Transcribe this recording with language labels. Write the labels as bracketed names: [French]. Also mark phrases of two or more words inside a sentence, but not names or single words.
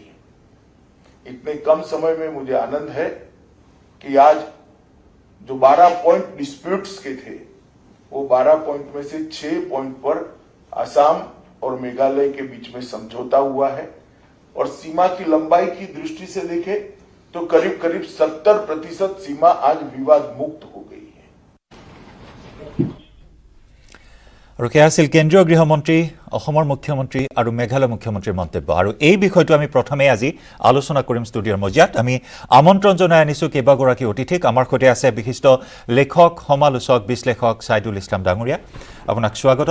[Hindi] इतने कम समय में मुझे आनंद है कि आज जो 12 पॉइंट डिस्प्यूट्स के थे, वो 12 पॉइंट में से 6 पॉइंट पर असम और मेघालय के बीच में समझौता हुआ है और सीमा की लंबाई की दृष्टि से देखें तो करीब करीब 70% सीमा आज विवाद मुक्त हो गई है। [Assamese] আৰু সেয়া আছিল কেন্দ্ৰীয় গৃহমন্ত্ৰী, অসমৰ মুখ্যমন্ত্ৰী আৰু মেঘালয় মুখ্যমন্ত্ৰীৰ মন্তব্য। আৰু এই বিষয়টো আমি প্ৰথমে আজি আলোচনা কৰিম ষ্টুডিঅ'ৰ মজিয়াত। আমি আমন্ত্ৰণ জনাই আনিছোঁ কেইবাগৰাকী অতিথিক। আমাৰ সৈতে আছে বিশিষ্ট লেখক, সমালোচক, বিশ্লেষক ছাইদুল ইছলাম ডাঙৰীয়া, আপোনাক স্বাগতম।